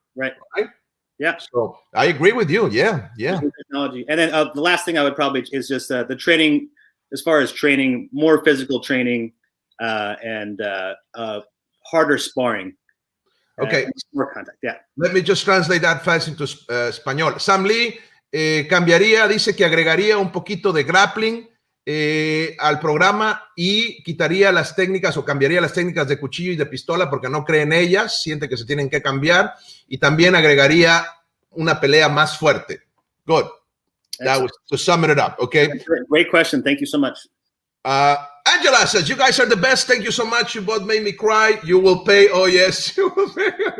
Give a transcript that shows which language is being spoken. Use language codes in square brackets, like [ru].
[en] Right? Yeah. So I agree with you. Yeah. Technology. And then the last thing I would probably is just the training, as far as training, more physical training and harder sparring. Okay. More contact, Let me just translate that fast into español. [es] Sam Lee dice que agregaría un poquito de grappling al programa y quitaría las técnicas o cambiaría las técnicas de cuchillo y de pistola porque no cree en ellas, siente que se tienen que cambiar, y también agregaría una pelea más fuerte. [en] Good. That was to sum it up, okay? Great question. Thank you so much. Angela says, you guys are the best. Thank you so much. You both made me cry. You will pay. Oh, yes. You will pay.